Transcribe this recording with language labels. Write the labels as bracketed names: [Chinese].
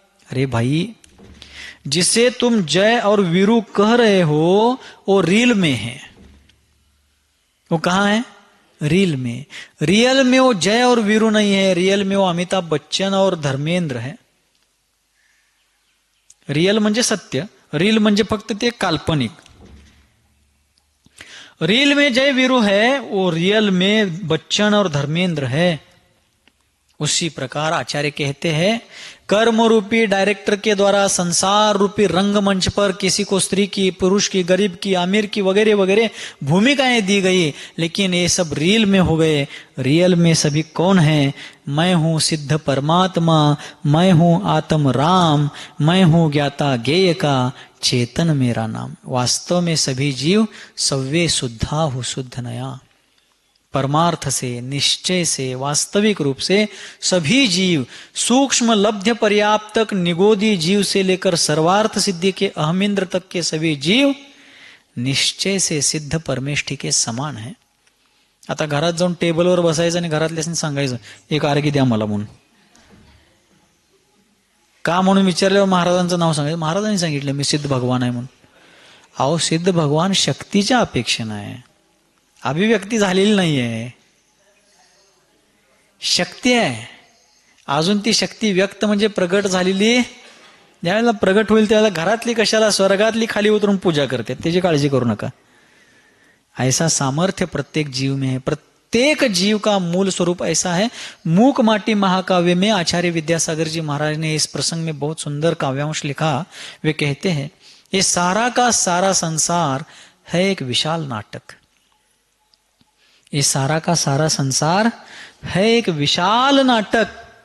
[Hindi] अरे भाई, जिसे तुम जय और वीरू कह रहे हो वो रील में है। वो कहां है? रील में। रियल में वो जय और वीरू नहीं है, रियल में वो अमिताभ बच्चन और धर्मेंद्र है। [Marathi] रियल म्हणजे सत्य, रील म्हणजे फक्त ते काल्पनिक। [Hindi] रील में जय वीरू है, वो रियल में बच्चन और धर्मेंद्र है। उसी प्रकार आचार्य कहते हैं कर्म रूपी डायरेक्टर के द्वारा संसार रूपी रंगमंच पर किसी को स्त्री की, पुरुष की, गरीब की, अमीर की वगैरह वगैरह भूमिकाएं दी गई, लेकिन ये सब रील में हो गए। रियल में सभी कौन है? मैं हूं सिद्ध परमात्मा, मैं हूं आत्म राम, मैं हूं ज्ञाता ज्ञेय का, चेतन मेरा नाम। वास्तव में सभी जीव [Prakrit languages] सव्वे शुद्धा हु शुद्ध नया। [Hindi] परमार्थ से, निश्चय से, वास्तविक रूप से सभी जीव, सूक्ष्म लब्ध्य पर्याप्तक निगोदी जीव से लेकर सर्वार्थ सिद्धि के अहमिंद्र तक के सभी जीव निश्चय से सिद्ध परमेष्ठी के समान है। [Marathi] आता घरात जाऊन टेबलवर बसायचं आणि घरातल्यासनी सांगायचं एक आरगी द्या मला म्हणून. का म्हणून विचारल्यावर महाराजांचं नाव सांगायचं. महाराजांनी सांगितलं मी सिद्ध भगवान आहे म्हणून. अहो, सिद्ध भगवान शक्तीच्या अपेक्षेनं आहे, अभिव्यक्ती झालेली नाहीये. शक्ती आहे, अजून ती शक्ती व्यक्त म्हणजे प्रगट झालेली. ज्यावेळेला प्रगट होईल त्यावेळेला घरातली कशाला स्वर्गातली खाली उतरून पूजा करते, त्याची काळजी करू नका. [Hindi] ऐसा सामर्थ्य प्रत्येक जीव में है. प्रत्येक जीव का मूल स्वरूप ऐसा है। मूक माटी महाकाव्य में आचार्य विद्यासागर जी महाराज ने इस प्रसंग में बहुत सुंदर काव्यांश लिखा। वे कहते हैं ये सारा का सारा संसार है एक विशाल नाटक। ये सारा का सारा संसार है एक विशाल नाटक।